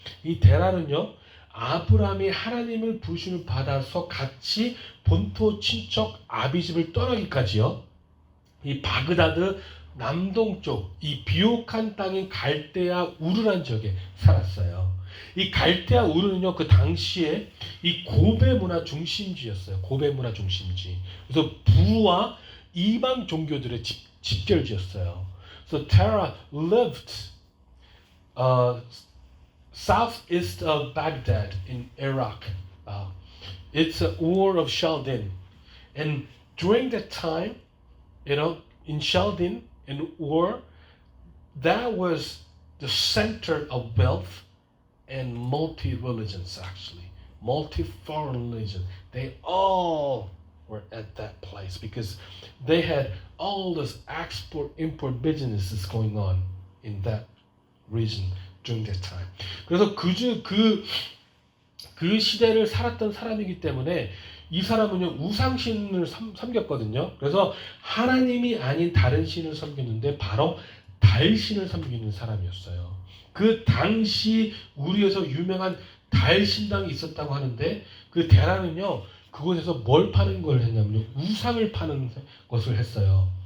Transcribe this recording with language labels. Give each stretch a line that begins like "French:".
Korean: 이 데라는요, 아브라함이 하나님을 부르심을 받아서 같이 본토 친척 아비집을 떠나기까지요, 이 바그다드 남동쪽 이 비옥한 땅인 갈대아 우르란 지역에 살았어요. 이 갈대아 우르는요, 그 당시에 이 고베 문화 중심지였어요. 고베 문화 중심지. 그래서 부와 이방 종교들의 집결지였어요.
English: So Terah lived southeast of Baghdad in Iraq. It's a Ur of Chaldin, and during that time, in Chaldin and Ur, that was the center of wealth and multi-religions actually. Multi-foreign religion. They all were at that place because they had all this export-import businesses going on in that region during that time.
Korean: 그래서 그 시대를 살았던 사람이기 때문에 이 사람은요 우상신을 섬겼거든요. 그래서 하나님이 아닌 다른 신을 섬겼는데 바로 달신을 섬기는 사람이었어요. 그 당시 우리에서 유명한 달신당이 있었다고 하는데 그 데라는요 그곳에서 뭘 파는 걸 했냐면요 우상을 파는 것을 했어요.